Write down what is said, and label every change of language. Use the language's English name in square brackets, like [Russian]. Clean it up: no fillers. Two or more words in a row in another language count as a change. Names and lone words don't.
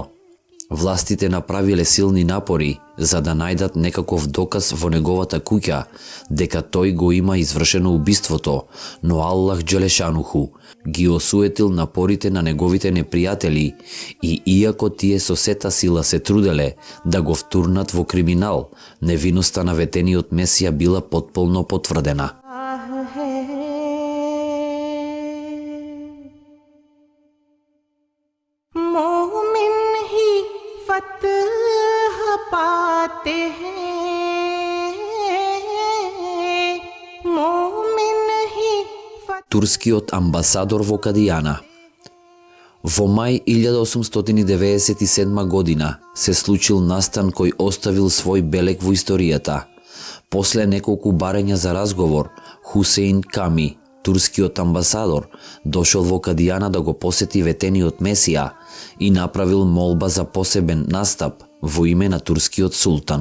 [Macedonian] Властите направиле силни напори за да најдат некаков доказ во неговата куќа дека тој го има извршено убиството, но [Arabic] الله جل شأنه [Macedonian] ги осуетил напорите на неговите непријатели и иако тие со сета сила се труделе да го втурнат во криминал, невиноста на ветениот Месија била потполно потврдена. [Urdu] پاتے ہیں مومن ہی [Macedonian] Турскиот амбасадор во Кадијана. Во мај 1897 година се случил настан кој оставил свој белег во историјата. После неколку барања за разговор, Хусеин Ками, турскиот амбасадор дошол во Кадијана да го посети ветениот Месија и направил молба за посебен настап во име на турскиот султан.